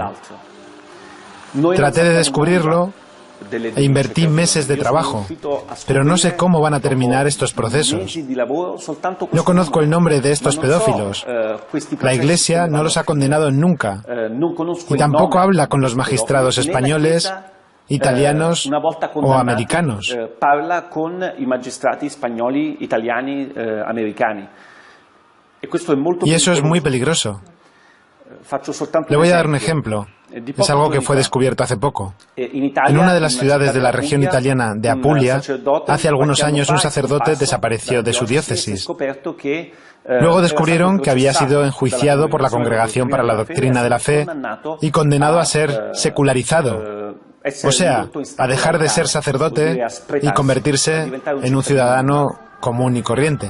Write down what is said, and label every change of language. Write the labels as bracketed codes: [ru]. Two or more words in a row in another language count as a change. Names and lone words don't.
[es] Traté de descubrirlo e invertí meses de trabajo, pero no sé cómo van a terminar estos procesos. No conozco el nombre de estos pedófilos. La Iglesia no los ha condenado nunca y tampoco habla con los magistrados españoles, italianos o americanos. [it] Parla con i magistrati spagnoli, italiani, americani. [es] Y eso es muy peligroso. Le voy a dar un ejemplo. Es algo que fue descubierto hace poco. En una de las ciudades de la región italiana de Apulia, hace algunos años un sacerdote desapareció de su diócesis. Luego descubrieron que había sido enjuiciado por la Congregación para la Doctrina de la Fe y condenado a ser secularizado, o sea, a dejar de ser sacerdote y convertirse en un ciudadano común y corriente.